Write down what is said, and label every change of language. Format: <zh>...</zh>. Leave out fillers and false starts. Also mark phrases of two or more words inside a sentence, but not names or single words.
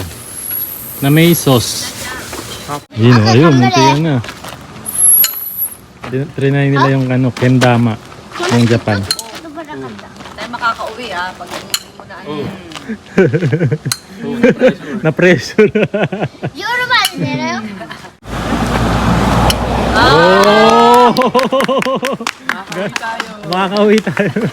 <tl>Na may sauce. Yun, ayun, munti yan na. Trinay nila yung ano, kendama ng Japan. Tayo makakauwi pag hindi mo na ano yan. Na pressure.</tl> <ja>夜まで寝ろよ</ja> <tl>Oh! Makakauwi tayo.</tl>